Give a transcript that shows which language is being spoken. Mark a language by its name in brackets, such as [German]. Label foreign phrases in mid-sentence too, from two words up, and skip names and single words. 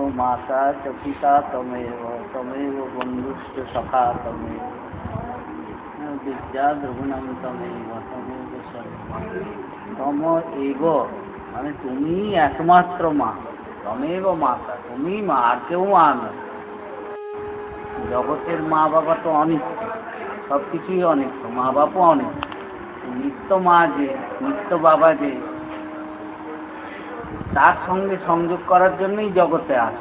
[Sanskrit] माता च पिता तमेव तमेव बन्धुश्च सखा तमेव विद्या द्रविणम तमेव तमेव तम एव [Bangla] মানে তুমি একমাত্র মা, [Sanskrit] তমেব মাতা, [Bangla] তুমি মা, আর কেউ মা নয়। জগতের মা বাবা তো অনিত্য, সব কিছুই অনিত্য, মা বাবাও অনিত্য। নিত্য মা যে, নিত্য বাবা যে, তার সঙ্গে সংযোগ করার জন্যই জগতে আসা।